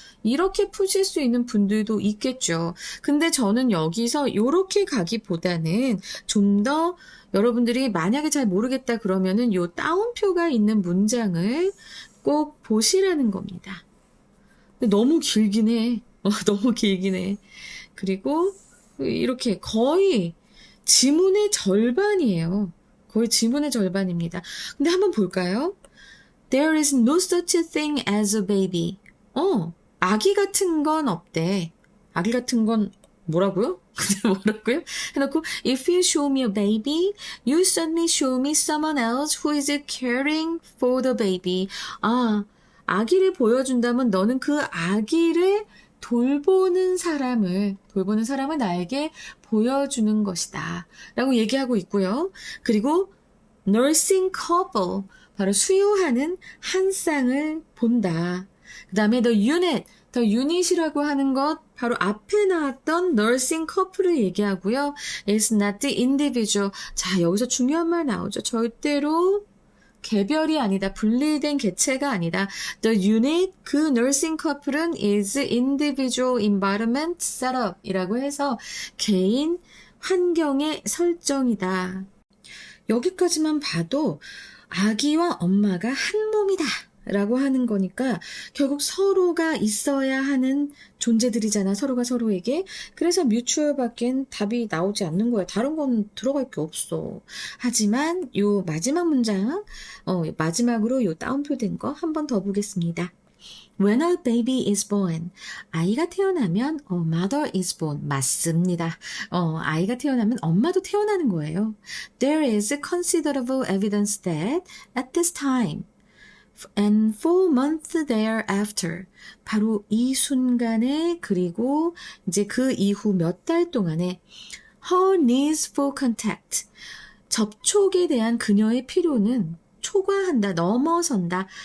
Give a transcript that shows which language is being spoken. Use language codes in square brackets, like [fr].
[ko] 이렇게 푸실 수 있는 분들도 있겠죠. 근데 저는 여기서 요렇게 가기보다는 좀 더 여러분들이 만약에 잘 모르겠다 그러면은 요 따옴표가 있는 문장을 꼭 보시라는 겁니다. 근데 너무 길긴 해. 너무 길긴 해. 그리고 이렇게 거의 지문의 절반이에요. 거의 지문의 절반입니다. 근데 한번 볼까요? [en] There is no such a thing as a baby. [ko] 아기 같은 건 없대. 아기 같은 건 뭐라고요? 뭐라고요? 해놓고 [en] If you show me a baby, you suddenly show me someone else who is caring for the baby. [ko] 아기를 보여준다면 너는 그 아기를 돌보는 사람을 나에게 보여주는 것이다. 라고 얘기하고 있고요. 그리고 [en] nursing couple, [ko] 바로 수유하는 한 쌍을 본다. 그 다음에 the unit이라고 하는 것, 바로 앞에 나왔던 nursing couple을 얘기하고요. [en] It's not the individual. [ko] 자, 여기서 중요한 말 나오죠. 절대로 개별이 아니다. 분리된 개체가 아니다. [en] The unit, 그 nursing couple은 is individual environment setup 이라고 해서 [ko] 개인 환경의 설정이다. 여기까지만 봐도 아기와 엄마가 한 몸이다 라고 하는 거니까 결국 서로가 있어야 하는 존재들이잖아. 서로가 서로에게. 그래서 뮤추얼 밖엔 답이 나오지 않는 거야. 다른 건 들어갈 게 없어. 하지만 요 마지막 문장, 마지막으로 요 따옴표 된 거 한 번 더 보겠습니다. [en] When a baby is born, [ko] 아이가 태어나면 [en] mother is born. [ko] 맞습니다. 아이가 태어나면 엄마도 태어나는 거예요. [en] There is considerable evidence that at this time and 4 months thereafter, [ko] 바로 이 순간에 그리고 이제 그 이후 몇 달 동안에 [en] her needs for contact, [ko] 접촉에 대한 그녀의 필요는 초과한다, 넘어선다.